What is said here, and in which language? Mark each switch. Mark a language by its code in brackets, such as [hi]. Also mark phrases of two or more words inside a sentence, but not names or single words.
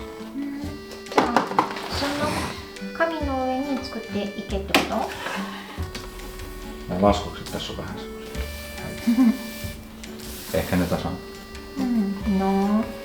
[ja] じゃあその紙の上に作っていけってこと？ [fi] Nämä laskukset tässä on vähän semmoisia. Ehkä ne tasan. No.